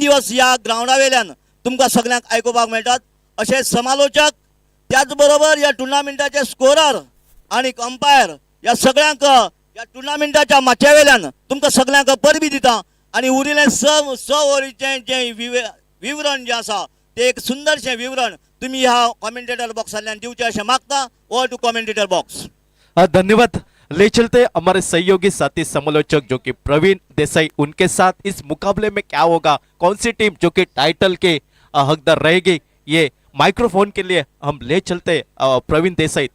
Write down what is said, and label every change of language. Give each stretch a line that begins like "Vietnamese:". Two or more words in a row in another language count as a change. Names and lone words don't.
Konkani: दिवस या ग्रावंडा वयल्यान तुमकां सगळ्यांक आयकुपाक मेळटात अशे समालोचक त्याच बरोबर या टुर्नामेंटाचे स्कोरर आणि अंपायर या सगळ्यांक या टुर्नामेंटाच्या माच्या वयल्यान तुमकां सगळ्यांक परबी दिता आणि उरिल्लें 6 ओव्हरीचें जे विवरण जे आसा ते एक सुंदरशें विवरण तुम्ही ह्या कॉमेंटेटर बॉक्सांतल्यान दिवचें अशें मागता
English: over to commentator box
Konkani: धन्यवाद।
Hindi: ले चलते हमारे सहयोगी साथी समालोचक जो कि प्रवीण देसाई, उनके साथ इस मुकाबले में क्या होगा, कौन सी टीम जो कि टाइटल के हकदार रहेगी, ये माइक्रोफोन के लिए हम ले चलते प्रवीण देसाई।